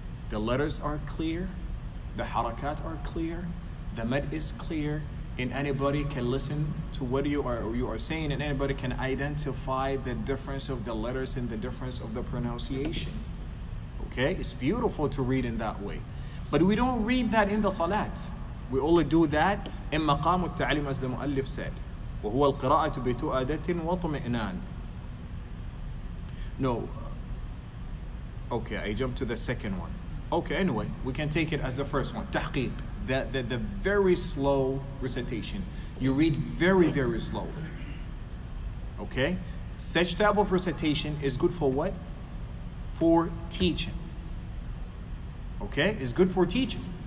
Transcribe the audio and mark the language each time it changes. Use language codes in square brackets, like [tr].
[en] The letters are clear, the harakat are clear, the mad is clear, and anybody can listen to what you are saying, and anybody can identify the difference of the letters and the difference of the pronunciation. Okay, it's beautiful to read in that way. But we don't read that in the salat. We only do that in maqam al-ta'lim, as the muallif said. [ar] وهو القراءة بتؤدة وطمئنان. [en] No. Okay, I jumped to the second one. Okay, anyway, we can take it as the first one. Tahqiq. The very slow recitation. You read very, very slowly. Okay? Such type of recitation is good for what? For teaching. Okay? It's good for teaching.